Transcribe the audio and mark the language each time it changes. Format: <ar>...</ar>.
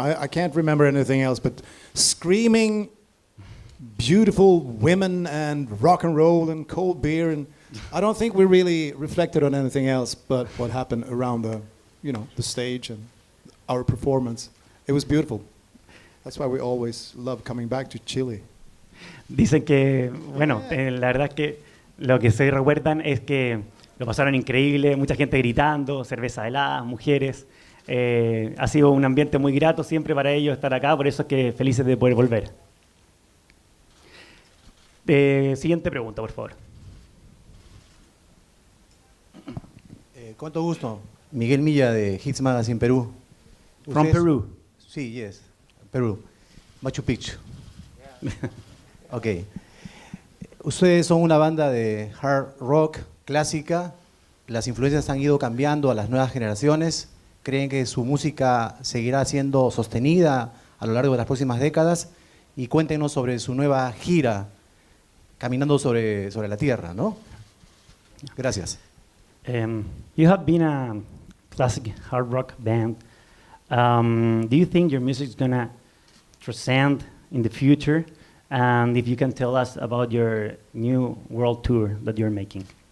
<en>I can't remember anything else but screaming, beautiful women and rock and roll and cold beer, and I don't think we really reflected on anything else but what happened around the stage and our performance. It was beautiful. That's why we always love coming back to Chile.</en> <es>Dicen que, bueno, la verdad es que lo que se recuerdan es que lo pasaron increíble, mucha gente gritando, cerveza helada, mujeres. Ha sido un ambiente muy grato siempre para ellos estar acá, por eso es que felices de poder volver. Siguiente pregunta, por favor. Cuánto gusto. Miguel Milla de Hits Magazine Perú.</es> <en>From Peru.</en> <es>Sí,</es> <en>yes.</en> <es>Perú. Machu Picchu. Ok. Ustedes son una banda de hard rock clásica. Las influencias han ido cambiando a las nuevas generaciones. ¿Creen que su música seguirá siendo sostenida a lo largo de las próximas décadas? Y cuéntenos sobre su nueva gira, Caminando sobre la Tierra, ¿no? Gracias.</es> <en>You have been a classic hard rock band. Do you think your music is going to transcend in the future? And if you can tell us about your new world tour that you're making.</en>